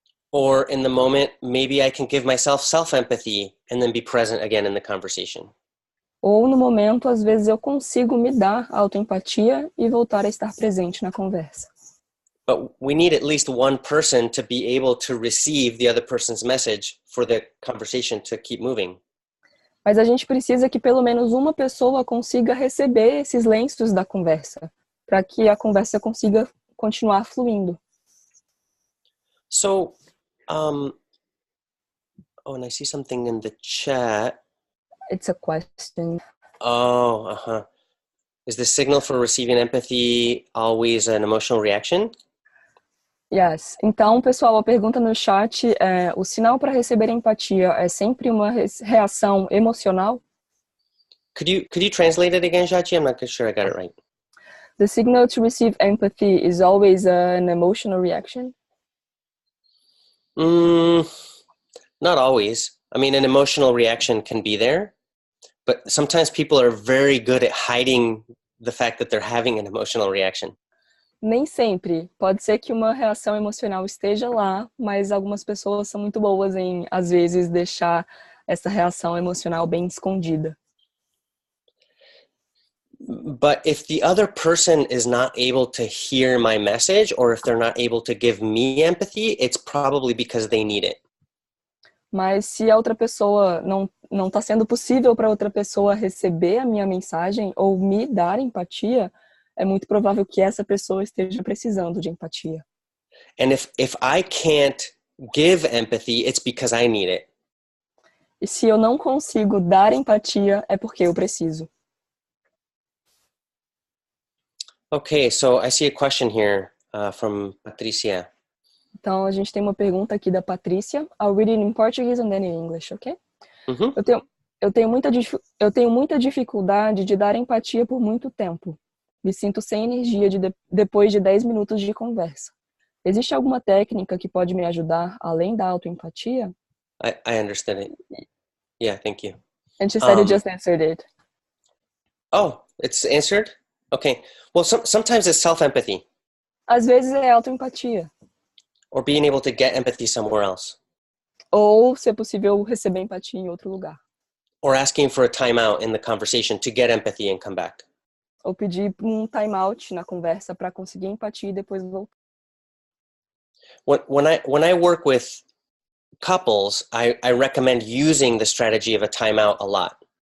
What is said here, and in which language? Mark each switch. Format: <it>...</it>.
<en>Or in the moment, maybe I can give myself self-empathy and then be present again in the conversation.</en> <pt>Ou, no momento, às vezes, eu consigo me dar autoempatia e voltar a estar presente na conversa.</pt> <en>But we need at least one person to be able to receive the other person's message for the conversation to keep moving.</en> <pt>Mas a gente precisa que pelo menos uma pessoa consiga receber esses lenços da conversa, para que a conversa consiga continuar fluindo.</pt> <en>So, and I see something in the chat. It's a question. Oh, Is the signal for receiving empathy always an emotional reaction? Yes.</en> <pt>Então, pessoal, a pergunta no chat é: o sinal para receber empatia é sempre uma reação emocional?</pt> <en>Could you translate it again, Jachi? I'm not sure I got it right. The signal to receive empathy is always an emotional reaction? Not always. I mean, an emotional reaction can be there, but sometimes people are very good at hiding the fact that they're having an emotional reaction.</en> <pt>Nem sempre. Pode ser que uma reação emocional esteja lá, mas algumas pessoas são muito boas em, às vezes, deixar essa reação emocional bem escondida.</pt> <en>But if the other person is not able to hear my message, or if they're not able to give me empathy, it's probably because they need it.</en> <pt>Mas se a outra pessoa não está sendo possível para outra pessoa receber a minha mensagem ou me dar empatia, é muito provável que essa pessoa esteja precisando de empatia.</pt> <en>And if I can't give empathy, it's because I need it.</en> <pt>E se eu não consigo dar empatia, é porque eu preciso.</pt> <en>Okay, so I see a question here from Patricia.</en> <pt>Então, a gente tem uma pergunta aqui da Patrícia.</pt> <en>I'll read it in Portuguese and then in English, ok? Mm-hmm.</en> <pt>Eu tenho muita dificuldade de dar empatia por muito tempo. Me sinto sem energia depois de 10 minutos de conversa. Existe alguma técnica que pode me ajudar além da autoempatia?</pt> <en>I understand it. Yeah, thank you. And she said you just answered it. Oh, it's answered? Okay. Well, sometimes it's self-empathy.</en> <pt>Às vezes é autoempatia.</pt> <en>Or being able to get empathy somewhere else.</en> <pt>Ou, se é possível, receber empatia em outro lugar.</pt> <en>Or asking for a timeout in the conversation to get empathy and come back.</en> <pt>Ou pedir um time-out na conversa para conseguir empatia e depois voltar.</pt> <en>When I work with couples, I recommend using the strategy of a timeout a lot.</en>